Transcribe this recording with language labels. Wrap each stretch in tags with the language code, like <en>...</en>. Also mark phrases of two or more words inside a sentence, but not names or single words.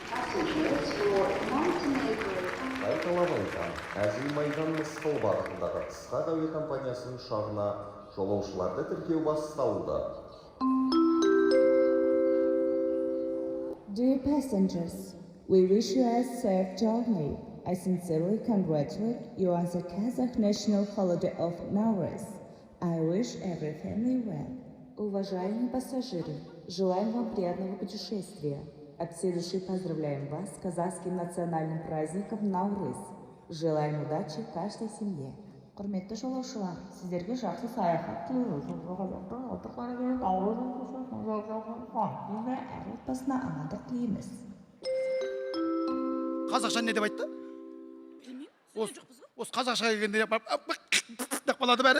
<en>passengers for Montenegro.</en> <kk>Қайталабайдан Әзілмайдан Мысқыл бағытындағы Ысқақ әуе компаниясының ұшағына жолаушыларды тіркеу басталды.</kk> <en>Dear passengers, we wish you a safe journey. I sincerely congratulate you on the Kazakh national holiday of Nowruz. I wish every family well.</en> <ru>Уважаемые пассажиры, желаем вам приятного путешествия. От всей души поздравляем вас с казахским национальным праздником Наурыз. Желаем удачи каждой семье.</ru> <kk>Құрметті жолаушылар, сіздерге жақсы саяхат тілейміз. Әр отбасына амандық тілейміз. Қазақша не деп айтты? Білмеймін, сөйлеген жоқпыз ғой. Осы қазақша келгенде деп қалады бәрі.</kk>